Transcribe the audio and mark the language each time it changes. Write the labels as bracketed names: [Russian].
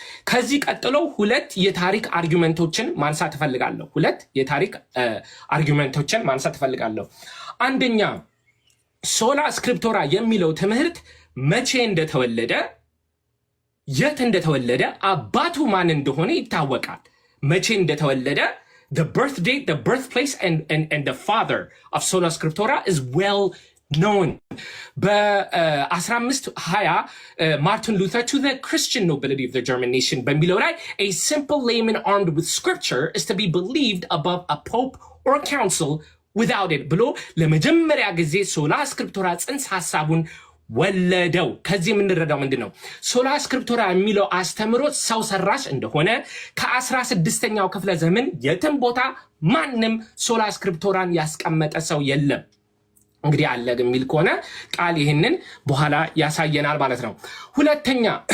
[Amharic] ከዚህ ቀጥሎ ሁለት የታሪክ አርጊውመንቶችን ማንሳት እፈልጋለሁ። አንደኛ ሶላ ስክሪፕቶራ የሚለው ትምህርት መቼ እንደተወለደ የት እንደተወለደ አባቱ ማን እንደሆነ ይታወቃል። መቼ እንደተወለደ [English] the birth date, the birthplace and the father of Sola Scriptura is well known. በ1520 Martin Luther to the Christian nobility of the German nation [Amharic] በሚለው ላይ [English] a simple layman armed with scripture is to be believed above a pope or a council without it [Amharic] ብሎ ለመጀመሪያ ጊዜ ሶላ ስክሪፕቶራ ጽንሰ ሐሳቡን ወለደው። ከዚህ የምንረዳው ምንድነው? ሶላ ስክሪፕቶራ የሚለው አስተምሮት ሰው ሰራሽ እንደሆነ ከ16ኛው ክፍለ ዘመን የትም ቦታ ማንም ሶላ ስክሪፕቶራን ያስቀመጠ ሰው የለም። እንግዲህ አለ የሚል ከሆነ ቃል ይህንን በኋላ ያሳየናል ማለት ነው። ሁለተኛ